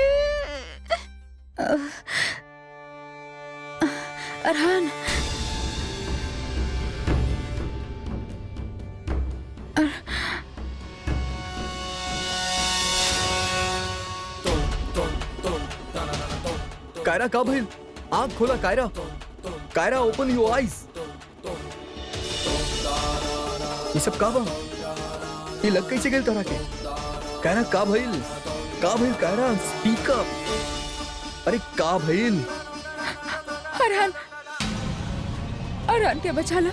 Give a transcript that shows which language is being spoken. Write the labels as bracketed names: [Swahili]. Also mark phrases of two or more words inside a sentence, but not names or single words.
[Bhojpuri] अरहान, कायरा का भइल? आँख खोला कायरा। कायरा [English] open your eyes. [Bhojpuri] ये सब का बा? ये लग कैसे गेल तरह के? कायरा का भइल? का भइल कायरा? [English] speak up. [Bhojpuri] अरे का भइल? अरहान, अरहान के बचा ला।